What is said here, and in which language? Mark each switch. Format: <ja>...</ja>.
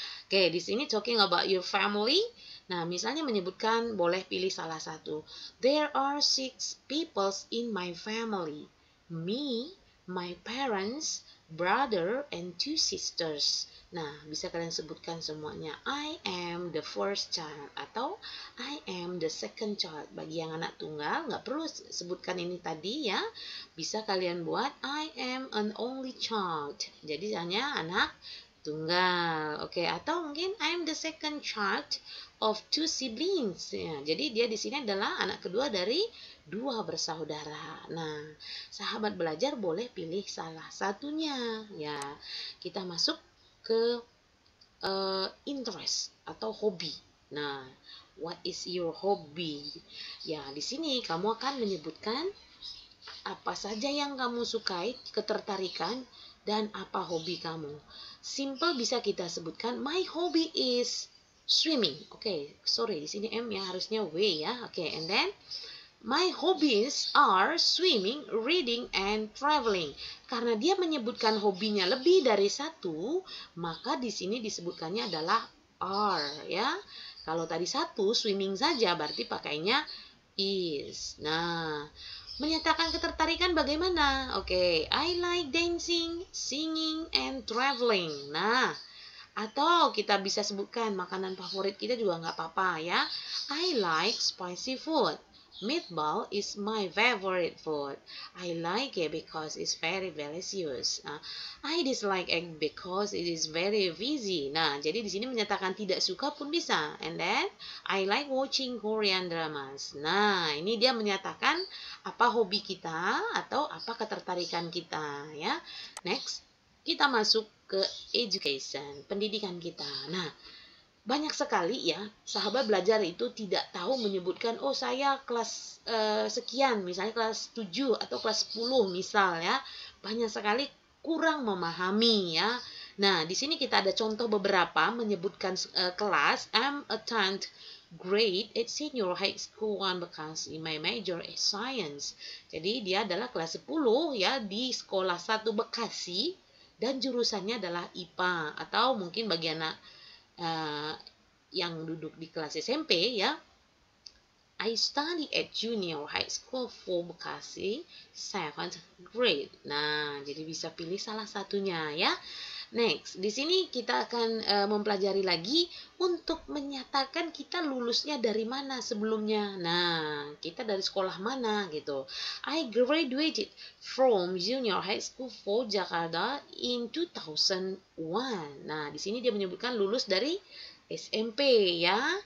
<en>Oke,</en> <id>di sini</id> <en>talking about your family.</en> <id>Nah, misalnya menyebutkan, boleh pilih salah satu.</id> <en>There are 6 people in my family. Me, my parents, brother, and 2 sisters.</en> <id>Nah, bisa kalian sebutkan semuanya.</id> <en>I am the first child atau I am the second child.</en> <id>Bagi yang anak tunggal, nggak perlu sebutkan ini tadi ya. Bisa kalian buat</id> <en>I am an only child.</en> <id>Jadi hanya anak tunggal. Oke, atau mungkin</id> <en>I'm the second child of two siblings.</en> <id>Ya, jadi dia di sini adalah anak kedua dari dua bersaudara. Nah, sahabat belajar boleh pilih salah satunya. Ya, kita masuk ke interest atau hobi.</id> <en>Nah, what is your hobby?</en> <id>Ya, di sini kamu akan menyebutkan apa saja yang kamu sukai, ketertarikan, dan apa hobi kamu.</id> <en>Simple</en> <id>bisa kita sebutkan,</id> <en>my hobby is swimming. Oke, sorry,</en> <id>di sini M ya, harusnya W ya.</id> <en>Oke, and then my hobbies are swimming, reading, and traveling.</en> <id>Karena dia menyebutkan hobinya lebih dari satu, maka di sini disebutkannya adalah are ya. Kalau tadi satu, swimming saja, berarti pakainya is. Nah, menyatakan ketertarikan bagaimana?</id> <en>Oke, I like dancing, singing, and traveling.</en> <id>Nah, atau kita bisa sebutkan makanan favorit kita juga nggak apa-apa ya.</id> <en>I like spicy food. Meatball is my favorite food. I like it because it's very delicious. I dislike egg because it is very fizzy.</en> <id>Nah, jadi di sini menyatakan tidak suka pun bisa.</id> <en>And then, I like watching Korean dramas.</en> <id>Nah, ini dia menyatakan apa hobi kita atau apa ketertarikan kita ya. Next, kita masuk ke education, pendidikan kita. Nah, banyak sekali ya, sahabat belajar itu tidak tahu menyebutkan, oh saya kelas sekian, misalnya kelas 7 atau kelas 10 misal ya. Banyak sekali kurang memahami ya. Nah, di sini kita ada contoh beberapa menyebutkan kelas.</id> <en>I'm a 10th grade at senior high school one because my major is science.</en> <id>Jadi dia adalah kelas 10 ya di sekolah 1 Bekasi dan jurusannya adalah IPA, atau mungkin bagi anak yang duduk di kelas SMP ya,</id> <en>I study at junior high school for Bekasi 7th grade.</en> <id>Nah, jadi bisa pilih salah satunya ya. Next, di sini kita akan mempelajari lagi untuk menyatakan kita lulusnya dari mana sebelumnya. Nah, kita dari sekolah mana gitu.</id> <en>I graduated from junior high school for Jakarta in 2001.</en> <id>Nah, di sini dia menyebutkan lulus dari SMP ya.</id>